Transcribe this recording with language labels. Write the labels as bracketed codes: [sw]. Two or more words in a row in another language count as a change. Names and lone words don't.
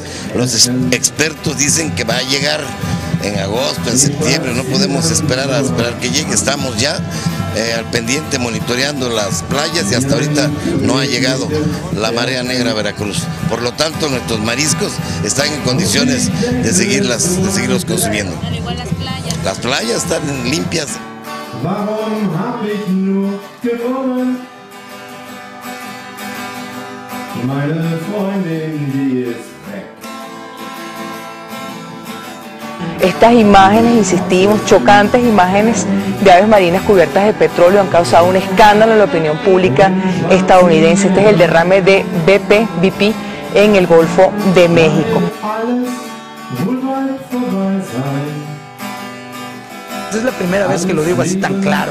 [es] Los expertos dicen que va a llegar en agosto, en septiembre, no podemos esperar que llegue, estamos ya al pendiente monitoreando las playas y hasta ahorita no ha llegado la marea negra a Veracruz. Por lo tanto, nuestros mariscos están en condiciones de seguirlos consumiendo. Las playas están limpias. [de] Warum hab ich nur gewonnen? Meine Freundin, die ist weg. [es] Estas imágenes, insistimos, chocantes imágenes de aves marinas cubiertas de petróleo han causado un escándalo en la opinión pública estadounidense. Este es el derrame de BP en el Golfo de México. Es la primera vez que lo digo así tan claro.